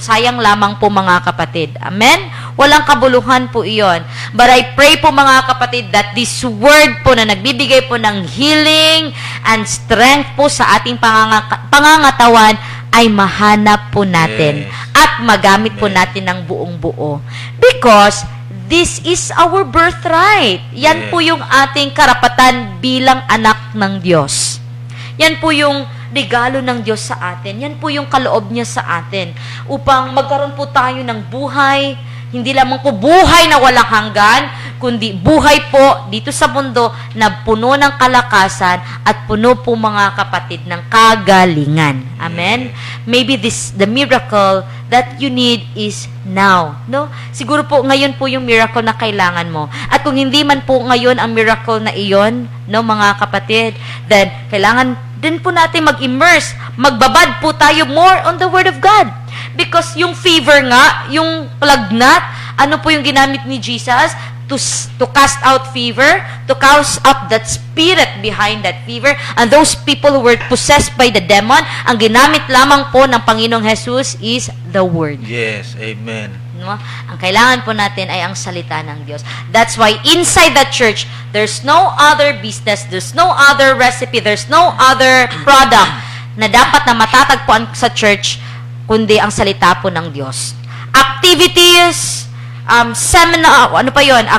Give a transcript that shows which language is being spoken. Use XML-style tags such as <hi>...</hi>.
<tl>Sayang lamang po, mga kapatid. Amen? Walang kabuluhan po iyon. But I pray po, mga kapatid, that this word po na nagbibigay po ng healing and strength po sa ating pangangatawan ay mahanap po natin at magamit po natin ng buong buo.</tl> <en>Because this is our birthright.</en> <tl>Yan po yung ating karapatan bilang anak ng Diyos. Yan po yung regalo ng Diyos sa atin. Yan po yung kaloob niya sa atin. Upang magkaroon po tayo ng buhay, hindi lamang po buhay na walang hanggan, kundi buhay po dito sa mundo na puno ng kalakasan at puno po mga kapatid ng kagalingan. Amen?</tl> <en>Maybe the miracle that you need is now.</en> <tl>No? Siguro po ngayon po yung miracle na kailangan mo. At kung hindi man po ngayon ang miracle na iyon, no, mga kapatid, then kailangan din po natin mag-immerse, magbabad po tayo</tl> <en>more on the Word of God.</en> <tl>Because yung fever nga, yung lagnat, ano po yung ginamit ni Jesus?</tl> <en>To cast out fever, to cast out that spirit behind that fever, and those people who were possessed by the demon,</en> <tl>ang ginamit lamang po ng Panginoong Jesus</tl> <en>is the Word. Yes, amen. No?</en> <tl>Ang kailangan po natin ay ang salita ng Diyos.</tl> <en>That's why inside the church, there's no other business, there's no other recipe, there's no other product</en> <tl>na dapat na matatagpuan sa church,</tl> <en>kundi ang salita po ng Diyos.</en> <tl>Activities, seminar, ano pa yon?</tl>